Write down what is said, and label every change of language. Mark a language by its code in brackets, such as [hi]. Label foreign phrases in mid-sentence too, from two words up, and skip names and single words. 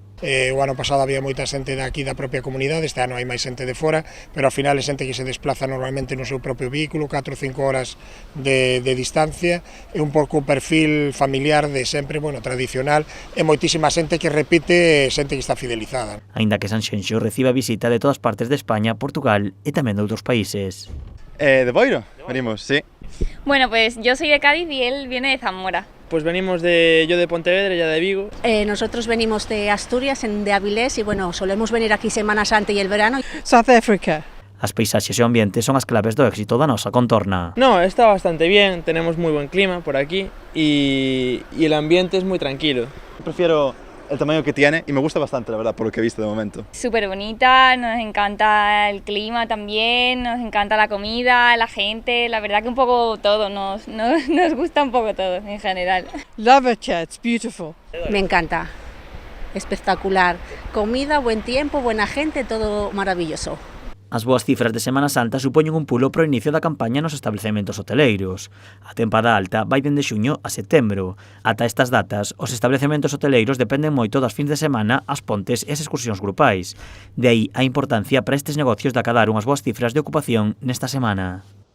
[gl] O ano pasado había moita xente daqui da propia comunidade, este ano hai máis xente de fora, pero ao final é xente que se desplaza normalmente no seu propio vehículo, 4 ou 5 horas de distancia, e un pouco o perfil familiar de sempre, bueno, tradicional, e moitísima xente que repite, xente que está fidelizada. Aínda que Sanxenxo recibe a visita de todas partes de España, Portugal e tamén de outros países. [es] De Boiro, venimos, sí. Bueno, pues yo soy de Cádiz y él viene de Zamora. Pues venimos yo de Pontevedra, ella de Vigo. Nosotros venimos de Asturias, de Avilés, y bueno, solemos venir aquí Semana Santa y el verano. South Africa. [gl] As paisaxes e o ambiente son as claves do éxito da nosa contorna. [es] No, está bastante bien, tenemos muy buen clima por aquí y el ambiente es muy tranquilo. Prefiero el tamaño que tiene y me gusta bastante, la verdad, por lo que he visto de momento. Súper bonita, nos encanta el clima también, nos encanta la comida, la gente, la verdad que un poco todo, nos gusta un poco todo en general. [en] Love it, yeah, it's beautiful. [es] Me encanta, espectacular. Comida, buen tiempo, buena gente, todo maravilloso. [gl] As boas cifras de Semana Santa supoñen un pulo para o inicio da campaña nos establecementos hoteleiros. A tempada alta vai dende xuño a setembro. Ata estas datas, os establecementos hoteleiros dependen moito das fins de semana, as pontes e as excursións grupais. De aí a importancia para estes negocios de acadar unhas boas cifras de ocupación nesta semana.